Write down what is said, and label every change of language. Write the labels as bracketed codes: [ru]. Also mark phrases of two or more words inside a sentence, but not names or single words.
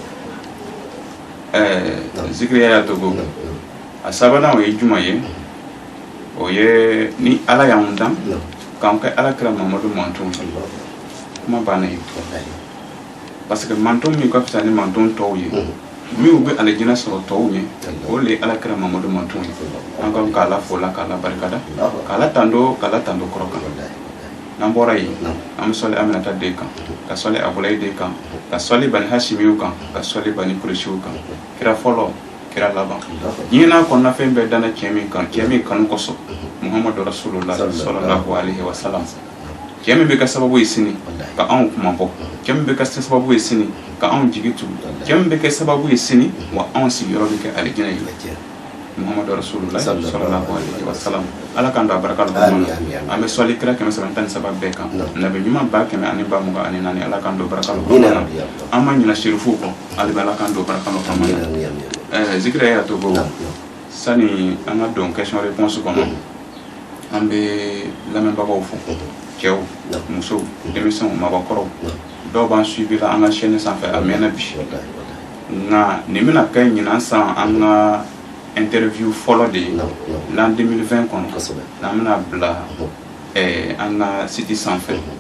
[bm] zikiriya y'a togo a sabanan o ye juma ye o ye ni Ala y'anw dan k'anw kɛ Alakira Mamadu mantonw ye kuma banna ye [fr] parce que [bm] manton min ka fisa ni manton tɔw ye min bɛ alijinɛ sɔrɔ tɔw ye o le Alakira Mamadu manton ye an kan k'Ala fo la k'Ala barikada k'Ala tando kɔrɔ kan n'an bɔra yen an bɛ sɔli Aminata den kan ka sɔli Abulayi den kan ka sɔli Bani Hashimiw kan ka sɔli Bani Kuresiw kan kira fɔlɔ kira laban diɲɛ n'a kɔnɔna fɛn bɛɛ danna cɛ min kan cɛ min kanu kosɔn Muhammadu Rasulullah [ar] sallallahu alaihi wa sallam [bm] cɛ min bɛ kɛ sababu ye sini ka anw kuma bɔ cɛ min bɛ kɛ sababu ye sini ka anw jigi tugu cɛ min bɛ kɛ sababu ye sini wa anw sigiyɔrɔ bɛ kɛ alijinɛ ye Muhammadu Rasulullah [ar] sallallahu alaihi wa sallam [bm] ala k'an don a barika la an bɛ sɔli kira 113 bɛɛ kan nabi ɲuman 124 ala k'an don barika la an ma ɲinɛ sherifu kɔ ali bɛ ala k'an don barika la zikira y'a to ko sani an ka don [fr] question réponse [bm] kɔnɔ an bɛ lamɛnbagaw fo cɛw musow denmisɛnw mabɔkɔrɔw dɔw b'an suivi la an ka chaîne sanfɛ a mɛnna bi nka nin bɛna kɛ ɲinan san an ka interview fɔlɔ de ye l'an 2020 kɔnɔ n'an bɛna bila an ka site sanfɛ